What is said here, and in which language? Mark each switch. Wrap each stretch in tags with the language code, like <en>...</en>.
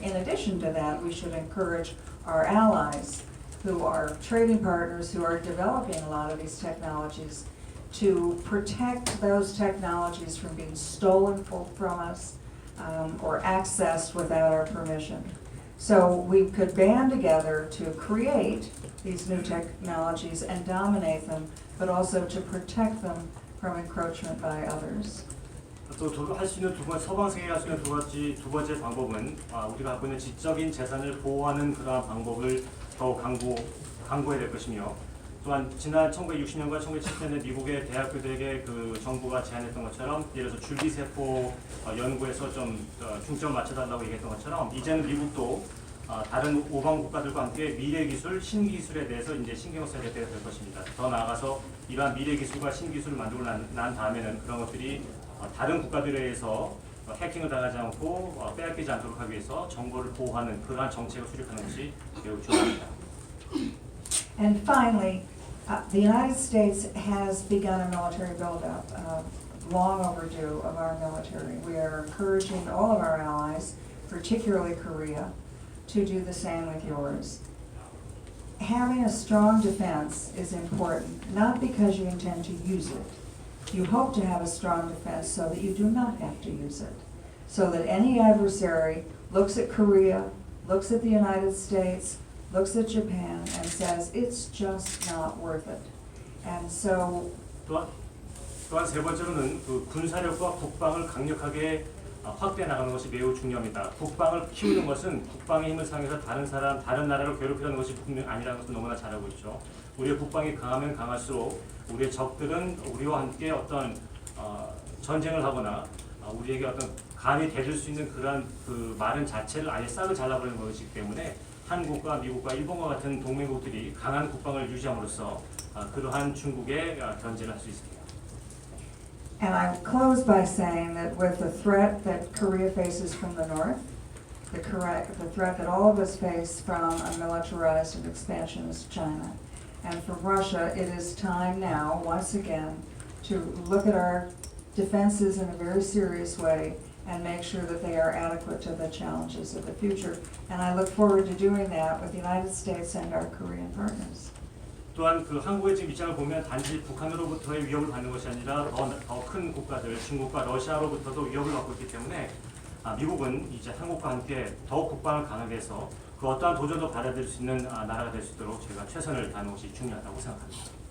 <en>In addition to that, we should encourage our allies, who are trading partners, who are developing a lot of these technologies, to protect those technologies from being stolen from us or accessed without our permission. So we could band together to create these new technologies and dominate them, but also to protect them from encroachment by others.</en> <ko>또 할 수 있는 서방 세계가 할 수 있는 두 번째 방법은 우리가 갖고 있는 지적인 재산을 보호하는 그러한 방법을 더욱 강구해야 될 것이며, 또한 지난 1960년과 1970년대 미국의 대학교들에게 그 정부가 제안했던 것처럼, 예를 들어서 줄기세포 연구에서 좀 중점 맞춰달라고 얘기했던 것처럼, 이제는 미국도 다른 오방 국가들과 함께 미래 기술, 신기술에 대해서 이제 신경을 써야 될 때가 될 것입니다. 더 나아가서 이러한 미래 기술과 신기술을 만들고 난 다음에는 그런 것들이 다른 국가들에 의해서 해킹을 당하지 않고 빼앗기지 않도록 하기 위해서 정보를 보호하는 그러한 정책을 수립하는 것이 매우 중요합니다.</ko> <en>And finally, the United States has begun a military buildup, long overdue of our military. We are encouraging all of our allies, particularly Korea, to do the same with yours. Having a strong defense is important, not because you intend to use it. You hope to have a strong defense so that you do not have to use it, so that any adversary looks at Korea, looks at the United States, looks at Japan, and says, it's just not worth it. And so</en> <ko>또한 세 번째로는 그 군사력과 국방을 강력하게 확대해 나가는 것이 매우 중요합니다. 국방을 키우는 것은 국방의 힘을 사용해서 다른 나라를 괴롭히려는 것이 분명 아니라는 것을 너무나 잘 알고 있죠. 우리의 국방이 강하면 강할수록 우리의 적들은 우리와 함께 어떤 전쟁을 하거나 우리에게 어떤 감히 대들 수 있는 그러한 그 말은 자체를 아예 싹을 잘라버리는 것이기 때문에 한국과 미국과 일본과 같은 동맹국들이 강한 국방을 유지함으로써 그러한 중국의 견제를 할 수 있습니다.</ko> <en>And I close by saying that with the threat that Korea faces from the north, the threat that all of us face from a militarized and expansionist China, and from Russia, it is time now, once again, to look at our defenses in a very serious way and make sure that they are adequate to the challenges of the future. And I look forward to doing that with the United States and our Korean partners.</en> <ko>또한 그 한국의 지금 입장을 보면 단지 북한으로부터의 위협을 받는 것이 아니라 더 큰 국가들, 중국과 러시아로부터도 위협을 받고 있기 때문에 미국은 이제 한국과 함께 더욱 국방을 강하게 해서 그 어떠한 도전도 받아들일 수 있는 나라가 될 수 있도록 저희가 최선을 다하는 것이 중요하다고 생각합니다.</ko>